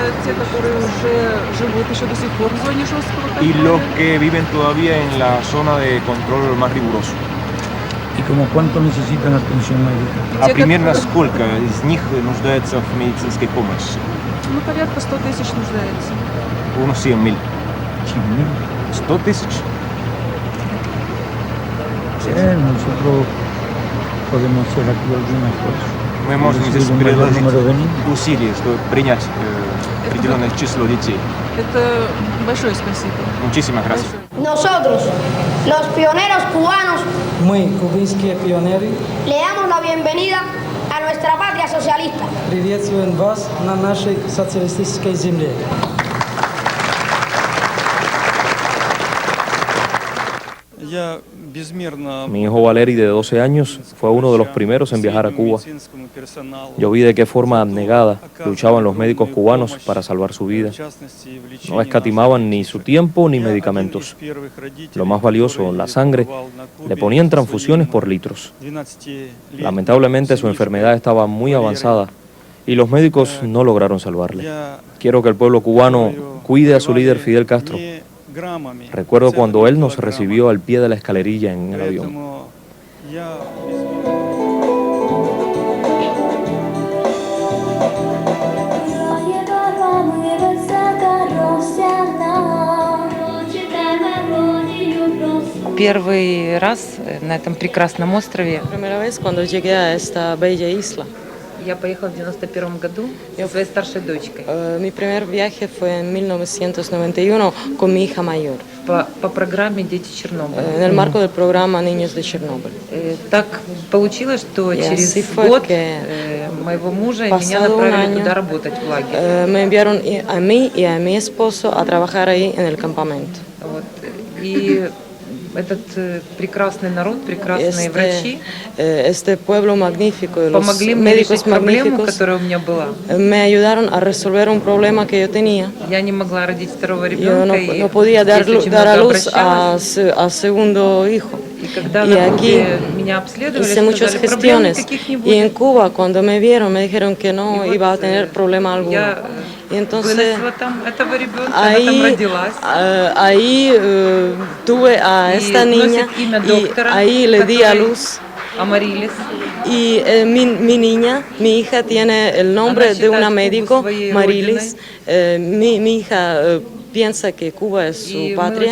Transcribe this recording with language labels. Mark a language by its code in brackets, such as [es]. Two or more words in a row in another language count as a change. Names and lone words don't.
[es] Y los que viven todavía en la zona de control más riguroso. ¿Y como cuánto necesitan atención médica? [ru] А примерно сколько из них нуждается в медицинской помощи? Порядка 100 тысяч нуждается. [es] Unos 100.000. 100 тысяч. Nosotros podemos hacer aquí algunas cosas. [ru] Мы можем здесь предложить усилия, чтобы принять определенное число детей. Это большое спасибо. [es] Muchísimas gracias. Nosotros, los pioneros cubanos, [ru] Мы, кубинские пионеры, [es] le damos la bienvenida a nuestra patria socialista. [ru] приветствуем вас на нашей социалистической земле. [es] Mi hijo Valeri, de 12 años, fue uno de los primeros en viajar a Cuba. Yo vi de qué forma abnegada luchaban los médicos cubanos para salvar su vida. No escatimaban ni su tiempo ni medicamentos. Lo más valioso, la sangre, le ponían transfusiones por litros. Lamentablemente su enfermedad estaba muy avanzada y los médicos no lograron salvarle. Quiero que el pueblo cubano cuide a su líder Fidel Castro. Recuerdo cuando él nos recibió al pie de la escalerilla en el avión. [ru] Первый раз на этом прекрасном острове. [es] Primera vez cuando llegué a esta bella isla. [ru] Я поехала в 91 году со своей старшей дочкой. [es] Mi primer viaje fue en 1991 con mi hija mayor. [ru] По программе «Дети Чернобыля». [es] En el marco del programa Niños de Chernobyl. [ru] Так получилось, что через год моего мужа меня направили туда работать в лагерь. [es] Me enviaron a mí y a mi esposo a trabajar ahí en el campamento. [ru] И этот прекрасный народ, прекрасные врачи [es] este pueblo magnífico, los [ru] помогли мне [es] médicos [ru] решить проблему, [es] magníficos, [ru] которая у меня была. [es] me ayudaron a resolver un problema que yo tenía. [ru] Я не могла родить второго [es] Yo [ru] ребенка, [es] no podía dar [ru] здесь очень [es] a [ru] много [es] luz [ru] обращалась. [es] a segundo hijo. [ru] И когда [es] Y [ru] на [es] aquí [ru] Кубе меня обследовали, [es] hice muchas [ru] сказали, проблем [es] gestiones. [ru] никаких не [es] Y en [ru] будет. [es] Cuba, cuando me vieron, me dijeron que no iba a tener problema alguno. Y entonces [ru] Выносила там этого ребенка, она там родилась. [es] ahí tuve a esta niña y ahí le di a luz. [ru] Амарилис. [es] Y mi niña, mi hija tiene el nombre de una médico, Marilis. Mi hija piensa que Cuba es su patria.